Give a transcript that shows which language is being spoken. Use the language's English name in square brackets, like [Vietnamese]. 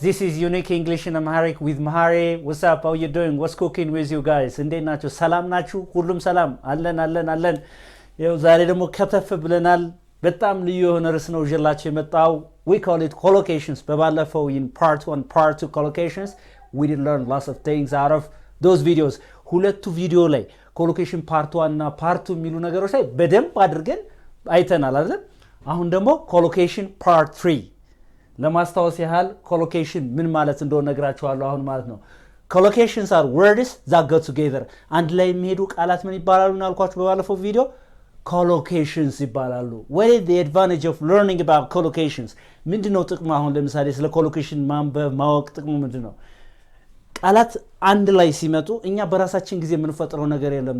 [English] This is Unique English in Amharic with Mahari. What's up? How you doing? What's cooking with you guys? [Amharic] እንዴት ናችሁ? ሰላም ናችሁ? ሁሉም ሰላም አለን። ይኸው ዛሬ ደግሞ ከተፍ ብለናል። በጣም ልዩ የሆነ ርዕስ ነው ይዤላችሁ የመጣው። [English] We call it collocations. [Amharic] በባለፈው [English] in part 1, part 2 collocations, we did learn lots of things out of those videos. [Amharic] ሁለቱ ቪዲዮ ላይ collocation part 1 እና part 2 የሚሉ ነገሮች ላይ በደንብ አድርገን አይተናል አይደል? አሁን ደግሞ collocation part 3 ለማስታወስ ያህል collocation ምን ማለት እንደሆነ ነግራችኋለሁ አሁን ማለት ነው። [English] Collocations are words that go together. [Amharic] አንድ ላይ የሚሄዱ ቃላት ምን ይባላሉ እናልኳችሁ በባለፈው ቪዲዮ? Collocations ይባላሉ። [English] What is the advantage of learning about collocations? [Amharic] ምንድነው ጥቅሙ? አሁን ለምሳሌ ስለ collocation ማንበብ ማወቅ ጥቅሙ ምንድነው? ቃላት አንድ ላይ ሲመጡ እኛ በራሳችን ጊዜ የምንፈጥረው ነገር የለም.